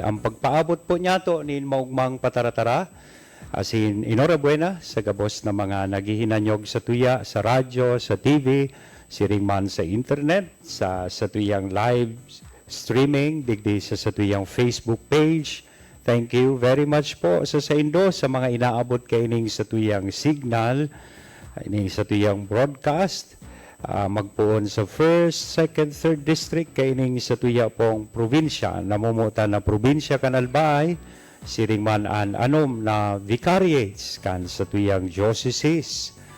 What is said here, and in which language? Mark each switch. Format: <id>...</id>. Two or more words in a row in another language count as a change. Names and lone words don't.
<bik>Ang pagpaabot po niya to ni maugmang pataratara asin inorabuena sa gabos na mga naghihinanyog sa tuya, sa radyo, sa TV, siring man sa internet, sa tuyang live streaming, digdi sa tuyang Facebook page.</bik> <en>Thank you very much</en> <bik>po sa indo sa mga inaabot kaining sa tuyang signal, ini sa tuyang broadcast, magpuon sa 1st, 2nd, 3rd district kaining sa tuya pong probinsya, namumuta na probinsya kanalbay, siring man an anom na vicariates kan sa tuyang dioceses.</bik>